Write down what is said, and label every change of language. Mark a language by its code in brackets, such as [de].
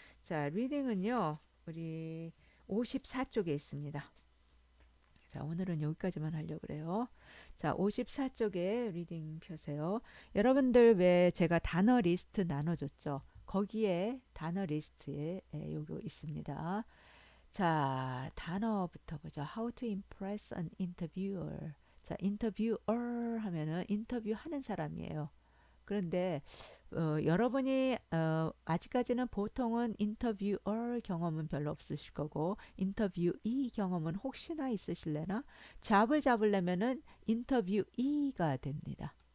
[ko] 자, 리딩은요, 우리 54쪽에 있습니다. 자, 오늘은 여기까지만 하려고 그래요. 자, 54쪽에 리딩 펴세요. 여러분들 왜 제가 단어 리스트 나눠줬죠? 거기에 단어 리스트에 요거 있습니다. 자, 단어부터 보죠. [en] How to impress an interviewer. [ko] 자, interviewer 하면은 인터뷰하는 사람이에요. 그런데 여러분이 아직까지는 보통은 인터뷰어 경험은 별로 없으실 거고 인터뷰이 경험은 혹시나 있으실래나 잡을 잡으려면은 인터뷰이가 됩니다.